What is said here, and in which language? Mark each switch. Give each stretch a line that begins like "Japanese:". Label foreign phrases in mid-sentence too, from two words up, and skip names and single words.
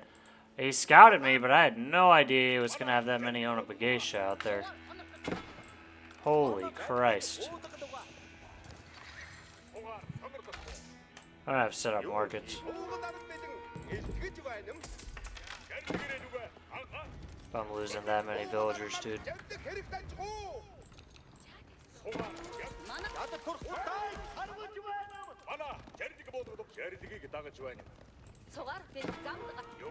English: He scouted me, but I had no idea he was going to have that many on a Geisha out there. Holy Christ. I don't have set up markets. I'm losing that many villagers, dude.
Mongolian: Цугаар бид замд